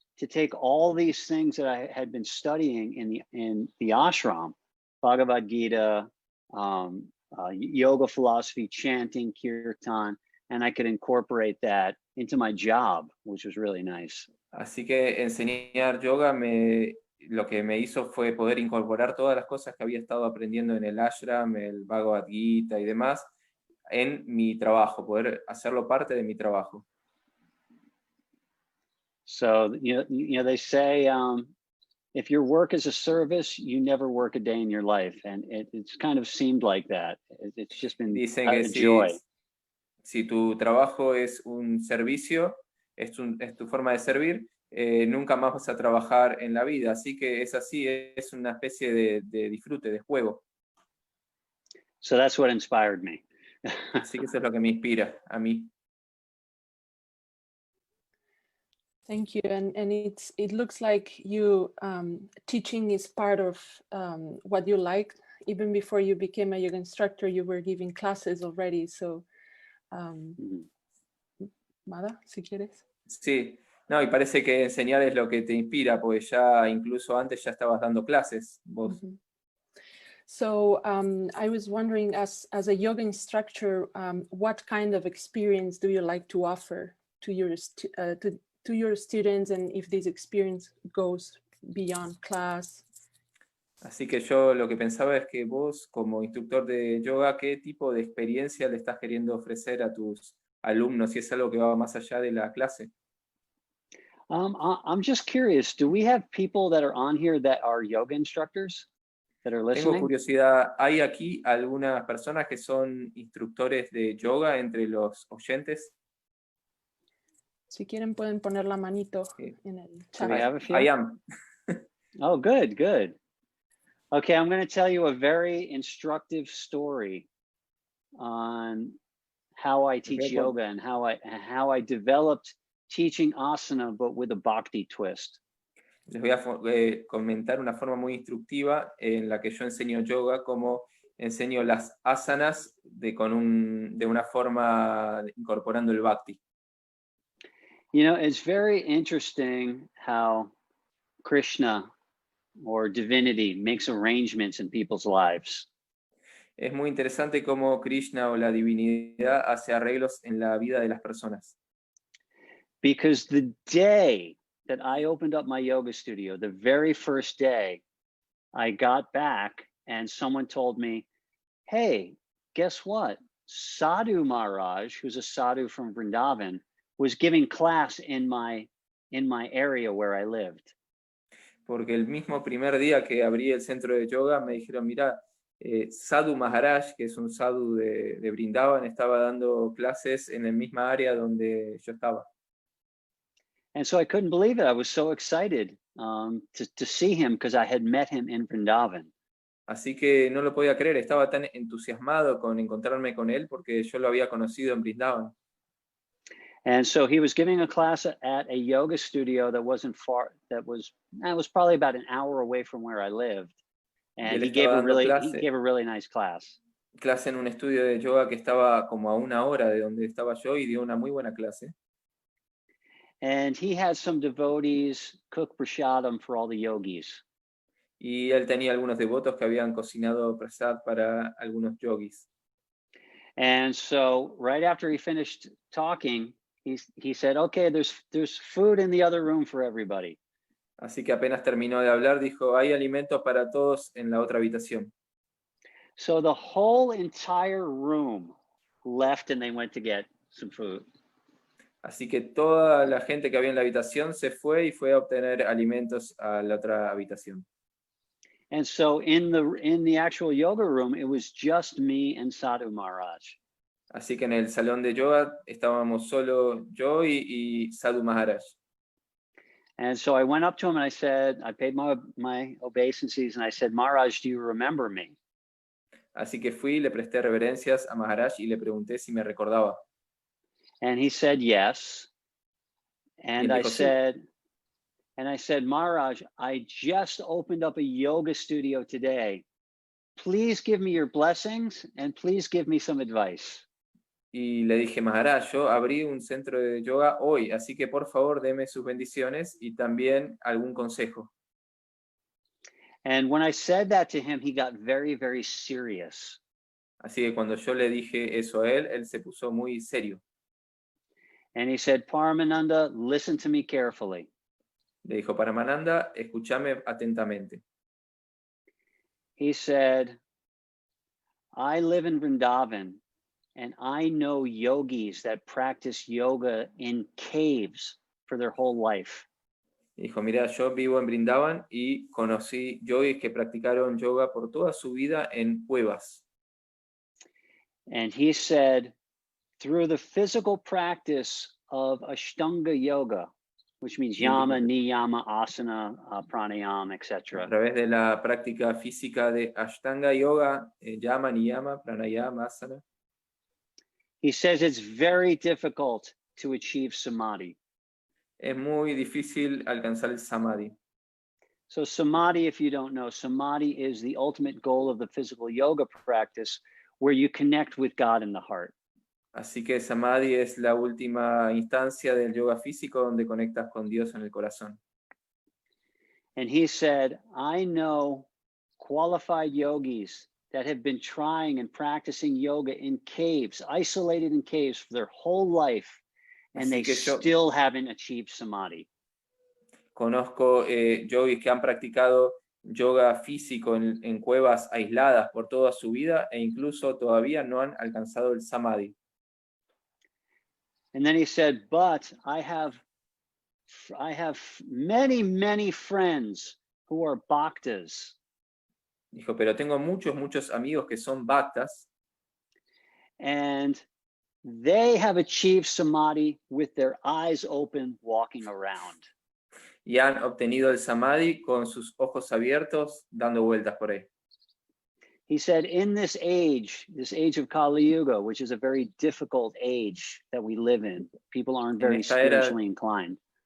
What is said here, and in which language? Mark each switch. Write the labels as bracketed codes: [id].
[en] to take all these things that I had been studying in the ashram, Bhagavad Gita, yoga philosophy, chanting, kirtan, and I could incorporate that into my job, which was really nice. [es] Así que enseñar yoga lo que me hizo fue poder incorporar todas las cosas que había estado aprendiendo en el ashram, el Bhagavad Gita y demás, en mi trabajo, poder hacerlo parte de mi trabajo. [en] So, they say, if your work is a service, you never work a day in your life. And it's kind of seemed like that. It's just been [es] Dicen [en] a [es] que [en] joy. [es] Si tu trabajo es un servicio, es tu forma de servir, nunca más vas a trabajar en la vida. Así que es así, es una especie de disfrute, de juego. [en] So that's what inspired me. [es] Así que eso es lo que me inspira a mí. [en] Thank you. And it looks like you teaching is part of what you like. Even before you became a yoga instructor, you were giving classes already. [es] So, Mada, si quieres. Sí, no, y parece que enseñar es lo que te inspira, porque ya incluso antes ya estabas dando clases vos. Mm-hmm. [en] So I was wondering, as a yoga instructor, what kind of experience do you like to offer to your students, and if this experience goes beyond class? [es] Así que yo lo que pensaba es que vos, como instructor de yoga, ¿qué tipo de experiencia le estás queriendo ofrecer a tus alumnos, si es algo que va más allá de la clase? [en] I'm just curious, do we have people that are on here that are yoga instructors that are listening? [es] Tengo curiosidad, ¿hay aquí algunas personas que son instructores de yoga entre los oyentes? Si quieren pueden poner la manito en el chat. [en] Do we have a few? I am. Oh, good, good. Okay, I'm going to tell you a very instructive story on how I teach yoga and how I developed teaching asana, but with a bhakti twist. [es] Les voy a comentar una forma muy instructiva en la que yo enseño yoga, como enseño las asanas de una forma incorporando el bhakti. [en] It's very interesting how Krishna or divinity makes arrangements in people's lives. [es] Es muy interesante cómo Krishna o la divinidad hace arreglos en la vida de las personas. [en] Because the day that I opened up my yoga studio, the very first day, I got back and someone told me, hey, guess what? Sadhu Maharaj, who's a sadhu from Vrindavan, was giving class in my area where I lived. [es] Porque el mismo primer día que abrí el centro de yoga me dijeron, mira, Sadhu Maharaj, que es un sadhu de Vrindavan, estaba dando clases en la misma área donde yo estaba. [en] And so I couldn't believe it. I was so excited to see him because I had met him in Vrindavan. [es] Así que no lo podía creer, estaba tan entusiasmado con encontrarme con él porque yo lo había conocido en Vrindavan. [en] And so he was giving a class at a yoga studio that wasn't far, that was probably about an hour away from where I lived. And he gave a really nice class. [es] Clase en un estudio de yoga que estaba como a una hora de donde estaba yo y dio una muy buena clase. [en] And he had some devotees cook prasadam for all the yogis. [es] Y él tenía algunos devotos que habían cocinado prasad para algunos yogis. [en] And so right after he finished talking, he said, okay, there's food in the other room for everybody. [es] Así que apenas terminó de hablar, dijo, hay alimentos para todos en la otra habitación. [en] So the whole entire room left and they went to get some food. [es] Así que toda la gente que había en la habitación se fue y fue a obtener alimentos a la otra habitación. [en] And so in the actual yoga room, it was just me and Sadhu Maharaj. [es] Así que en el salón de yoga estábamos solo yo y Sadhu Maharaj. [en] And so I went up to him and I said, I paid my obeisances and I said, Maharaj, do you remember me? [es] Así que fui, le presté reverencias a Maharaj y le pregunté si me recordaba. [en] And he said, yes. And I [es] dijo, [en] said, Maharaj, I just opened up a yoga studio today. Please give me your blessings and please give me some advice. [es] Y le dije, Maharaj, yo abrí un centro de yoga hoy, así que por favor deme sus bendiciones y también algún consejo. [en] And when I said that to him, he got very, very serious. [es] Así que cuando yo le dije eso a él se puso muy serio. [en] And he said, Paramananda, listen to me carefully. [es] Le dijo, Paramananda, escúchame atentamente. [en] He said, I live in Vrindavan, and I know yogis that practice yoga in caves for their whole life. [es] Dijo, mira, yo vivo en Brindavan y conocí yogis que practicaron yoga por toda su vida en cuevas. [en] And he said, through the physical practice of Ashtanga yoga, which means yama, niyama, asana, pranayama, [es] A [en] etc. [es] través de la práctica física de Ashtanga yoga, yama, niyama, pranayama, asana. [en] He says it's very difficult to achieve samadhi. [es] Es muy difícil alcanzar el samadhi. [en] So samadhi, if you don't know, samadhi is the ultimate goal of the physical yoga practice, where you connect with God in the heart. [es] Así que samadhi es la última instancia del yoga físico donde conectas con Dios en el corazón. [en] And he said, I know qualified yogis that have been trying and practicing yoga in caves, isolated in caves for their whole life, and they still haven't achieved samadhi. [es] Conozco yogis que han practicado yoga físico en cuevas aisladas por toda su vida e incluso todavía no han alcanzado el samadhi. [en] And then he said, but I have many, many friends who are bhaktas. [es] Dijo, pero tengo muchos amigos que son bhaktas. [en] And they have achieved samadhi with their eyes open, walking around. [es] Y han obtenido el samadhi con sus ojos abiertos, dando vueltas por ahí. [en] He said, in this age of Kali Yuga, which is a very difficult age that we live in, people aren't very spiritually inclined.